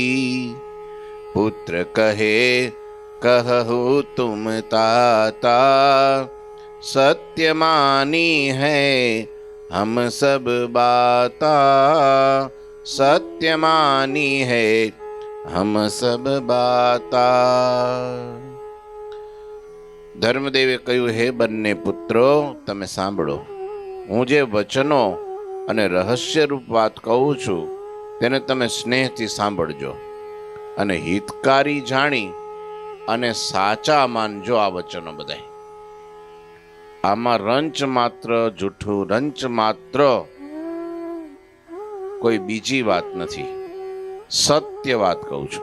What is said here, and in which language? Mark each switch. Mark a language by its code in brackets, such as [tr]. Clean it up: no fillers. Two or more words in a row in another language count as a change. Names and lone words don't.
[awa] पुत्र कहे कहु तुम ताता सत्य मानी है हम सब बाता। सत्य मानी है हम सब बाता। [gu] धर्मदेवे कह્યું હે બંને પુત્રો તમે સાંભળો। હું જે વચનો અને રહસ્યરૂપ વાત કહું છું તેને તમે સ્નેહથી સાંભળજો અને હિતકારી જાણી અને સાચા માનજો આ વચનો બધાય। આમાં રંચ માત્ર જૂઠું રંચ માત્ર કોઈ બીજી વાત નથી, સત્ય વાત કહું છું।